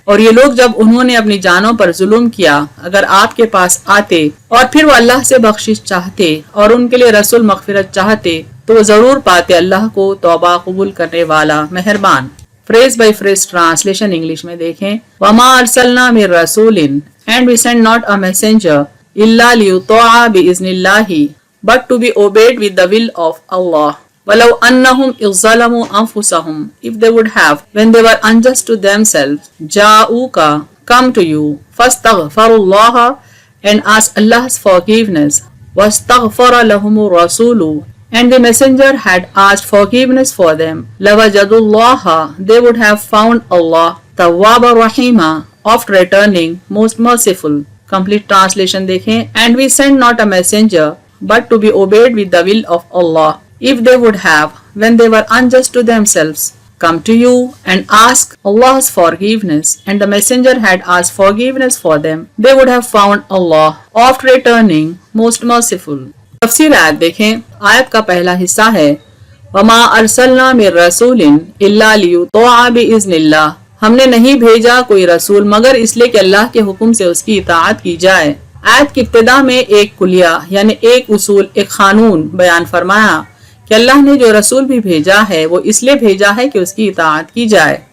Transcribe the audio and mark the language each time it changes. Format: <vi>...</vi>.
<hi>और ये लोग जब उन्होंने अपनी जानों पर जुल्म किया अगर आपके पास आते और फिर वो अल्लाह से बख्शिश चाहते और उनके लिए रसूल मगफिरत चाहते तो वो जरूर पाते अल्लाह को तौबा कबूल करने वाला मेहरबान।</hi> <en>phrase by phrase translation English</en> <hi>में देखें।</hi> <ar>वमा अरसलना मिर रसूलिन</ar> <en>and we send not a messenger</en> <ar>इल्ला लियुतोआ बिइज़्निल्लाही</ar> <en>but to be obeyed with the will of Allah.</en> <ar>وَلَوْ أَنَّهُمْ إِذْ ظَلَمُوا أَنفُسَهُمْ</ar> <en>if they would have when they were unjust to themselves.</en> <ar>جَاءُوكَ</ar> <en>come to you.</en> <ar>فَاسْتَغْفَرُوا اللَّهَ</ar> <en>and ask Allah's forgiveness.</en> <ar>وَاسْتَغْفَرَ لَهُمُ الرَّسُولُ</ar> <en>and the messenger had asked forgiveness for them.</en> <ar>لَوَجَدُوا اللَّهَ</ar> <en>they would have found Allah.</en> <ar>تَوَّابًا رَحِيمًا</ar> <en>oft returning, most merciful. Complete translation देखें. And we sent not a messenger but to be obeyed with the will of Allah. If they would have, when they were unjust to themselves, come to you and ask Allah's forgiveness, and the messenger had asked forgiveness for them, they would have found Allah, oft returning, most merciful.</en> <hi>तफसीर आयत देखें। आयत का पहला हिस्सा है</hi> <ar>वमा अरसलना मिर रसूलिन इल्ला लियुतोआ बिइज़्निल्लाह</ar> <hi>हमने नहीं भेजा कोई रसूल मगर इसलिए कि अल्लाह के हुक्म से उसकी इताअत की जाए। आयत की इब्तिदा में एक कुलिया यानी एक उसूल एक कानून बयान फरमाया कि अल्लाह ने जो रसूल भी भेजा है वो इसलिए भेजा है कि उसकी इताअत की जाए।</hi>